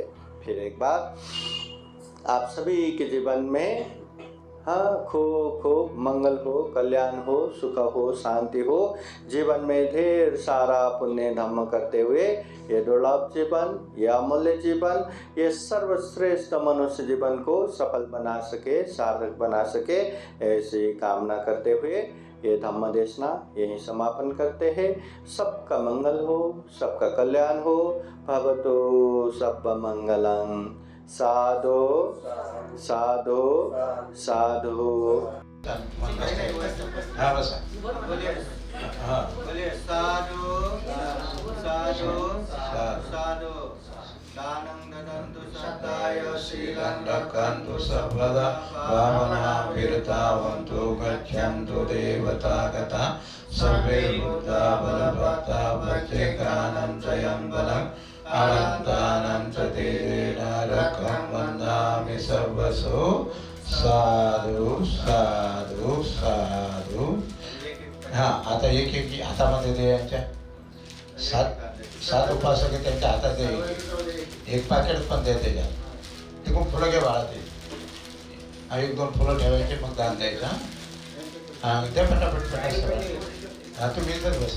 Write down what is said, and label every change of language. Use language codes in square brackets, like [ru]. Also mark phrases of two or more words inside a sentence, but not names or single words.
[hi] फिर एक बार आप सभी के जीवन में हाँ, खूब खूब मंगल हो, कल्याण हो, सुख हो, शांति हो, जीवन में ढेर सारा पुण्य धम्म करते हुए ये दुर्लभ जीवन, ये अमूल्य जीवन, ये सर्वश्रेष्ठ मनुष्य जीवन को सफल बना सके, सार्थक बना सके, ऐसी कामना करते हुए ये धम्म देशना यहीं समापन करते हैं। सबका मंगल हो, सबका कल्याण हो। [pi] भवतु सब मंगलम। साधु साधु साधु। [hi] हाँ बस हाँ बोलिए [pi] साधु साधु साधु। दानं ददन्तु सदाय शीलं रक्षन्तु सर्वदा भावनाभिरतावन्तु गच्छन्तु देवतागता सर्वे बुद्धा बलभक्ता भक्तिकानं त्रयं बलम् अनन्तानं च तेन रकं वन्दामि सर्वसो। साधु साधु साधु। [hi] हाँ, [mr] आता एक एक हातामध्ये दे, यांच्या सात उपासक आहे त्यांच्या हातात दे, एक पाकिट पण द्या त्याच्यात, तिकडून फुलं घ्या बाळा ते, 1-2 फुलं ठेवायचे, मग दान द्यायचं. हां द्या पटापट पटापट. हां तुम्ही इथंच बसा.